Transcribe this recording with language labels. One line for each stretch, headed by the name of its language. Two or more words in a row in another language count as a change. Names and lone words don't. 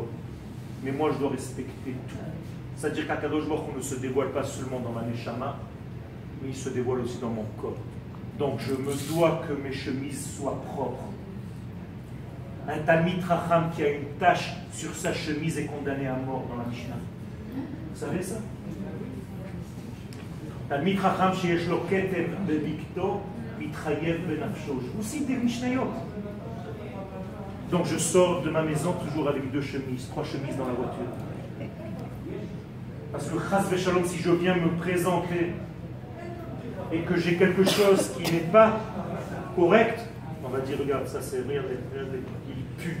French: Mais moi, je dois respecter tout. C'est-à-dire qu'
Hebrew: הקדוש ברוך
French: ne se dévoile pas seulement dans ma neshama, mais il se dévoile aussi dans mon corps. Donc, je me dois que mes chemises soient propres. Un
Hebrew: תלמיד חכם
French: qui a une tache sur sa chemise est condamné à mort dans la Mishnah. Vous savez ça?
Hebrew: תלמיד חכם שיש לו כתם בבגדו מתחייב בנפשו.
French: Je vous cite des Mishnayot. Donc je sors de ma maison toujours avec 2 chemises, 3 chemises dans la voiture. Parce que
Hebrew: חס ושלום,
French: si je viens me présenter et que j'ai quelque chose qui n'est pas correct, on va dire regarde, ça c'est rien, il pue.